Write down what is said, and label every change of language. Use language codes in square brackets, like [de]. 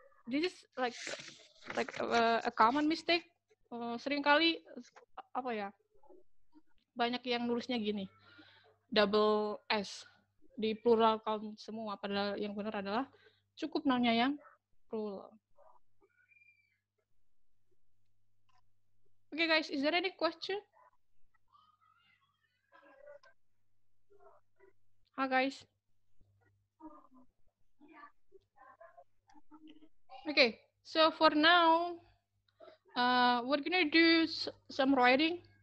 [en] This is like a common mistake. [id] Seringkali apa ya, banyak yang nulisnya gini, double S di plural count semua, padahal yang benar adalah cukup noun-nya yang plural. [en] Okay guys, is there any question? Hi guys. Okay, so for now, we're gonna do some writing.